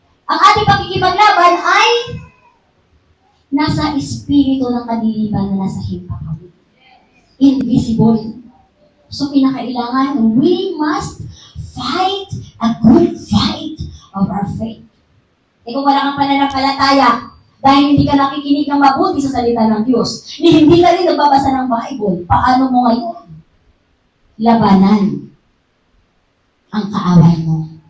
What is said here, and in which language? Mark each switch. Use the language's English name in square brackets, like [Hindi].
[Filipino] Ang ating pakikipaglaban ay nasa espiritu ng kadiliman na nasa himpapawid. [English] Invisible. So, [Filipino] pinakailangan, [English] we must fight a good fight of our faith. [Filipino] E kung wala kang pananampalataya, dahil hindi ka nakikinig ng mabuti sa salita ng Diyos, hindi ka rin nagbabasa ng Bible, paano mo ngayon labanan ang kaaway mo?